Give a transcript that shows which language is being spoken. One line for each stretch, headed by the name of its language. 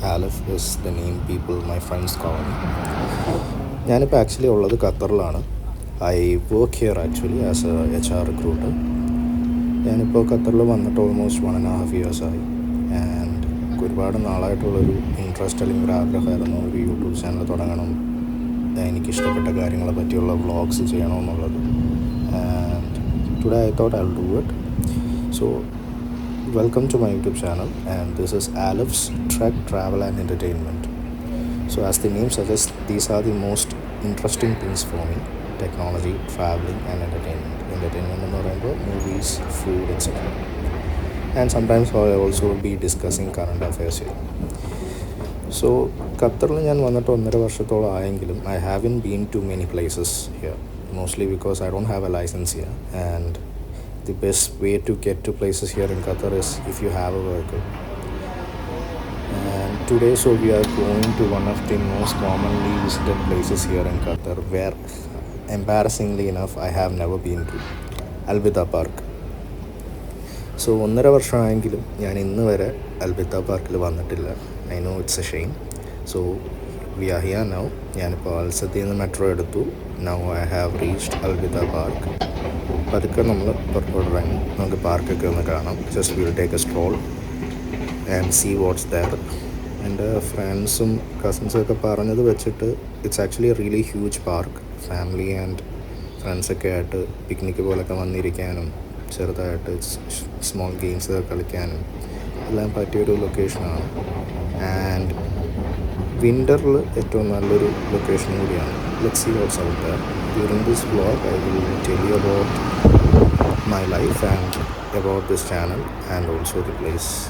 English: Alif is the name people my friends call me.
Malayalam: ഞാനിപ്പോൾ actually ഉള്ളത് ഖത്തറിലാണ്.
English: I work here actually as a HR recruiter.
Malayalam: ഞാനിപ്പോൾ ഖത്തറിൽ വന്നിട്ട് almost 1.5 years ആയി. And ഒരുപാട് നാളായിട്ടുള്ളൊരു ഇൻട്രസ്റ്റ് അല്ലെങ്കിൽ ഒരു ആഗ്രഹമായിരുന്നു ഒരു യൂട്യൂബ് ചാനൽ തുടങ്ങണം, എനിക്കിഷ്ടപ്പെട്ട കാര്യങ്ങളെ പറ്റിയുള്ള vlogs ചെയ്യണമെന്നുള്ളത്.
English: And today I thought I will do it. So, welcome to my YouTube channel, and this is Alif's Trek, Travel and Entertainment. So, as the name suggests, these are the most interesting things for me: technology, traveling and entertainment. Entertainment
Malayalam: എന്ന് പറയുമ്പോൾ
English: movies, food, etc. And sometimes I also will be discussing current affairs here. So,
Malayalam: ഖത്തറിൽ ഞാൻ വന്നിട്ട് 1.5 വർഷത്തോളം ആയെങ്കിലും
English: I haven't been to many places here, mostly because I don't have a license here, and the best way to get to places here in Qatar is if you have a vehicle. And today, so we are going to one of the most commonly visited places here in Qatar, where embarrassingly enough I have never been to, Al-Bida Park.
Malayalam: So 1.5 വർഷമായെങ്കിലും ഞാൻ ഇന്ന് വരെ Al Bidda പാർക്കിൽ വന്നിട്ടില്ല.
English: I know it's a shame. So we are here now.
Malayalam: ഞാനിപ്പോൾ അൽസത്തിൽ നിന്ന് metro എടുത്തു.
English: Now I have reached Al Bidda park.
Malayalam: പതുക്കെ നമ്മൾ പുറത്തോട്ടിറങ്ങി നമുക്ക് പാർക്കൊക്കെ ഒന്ന് കാണാം.
English: Just will take a stroll and see what's there.
Malayalam: എൻ്റെ ഫ്രണ്ട്സും കസിൻസും ഒക്കെ പറഞ്ഞത് വെച്ചിട്ട്
English: It's actually a really huge park.
Malayalam: Family and ഫ്രണ്ട്സൊക്കെ ആയിട്ട് പിക്നിക്ക് പോലൊക്കെ വന്നിരിക്കാനും ചെറുതായിട്ട് സ്മോൾ ഗെയിംസ് കളിക്കാനും എല്ലാം പറ്റിയൊരു ലൊക്കേഷനാണ്. ആൻഡ് വിൻ്ററിൽ ഏറ്റവും നല്ലൊരു ലൊക്കേഷൻ കൂടിയാണ്.
English: Let's see what's out there. During this vlog, I will tell you about my life and about this channel and also the place.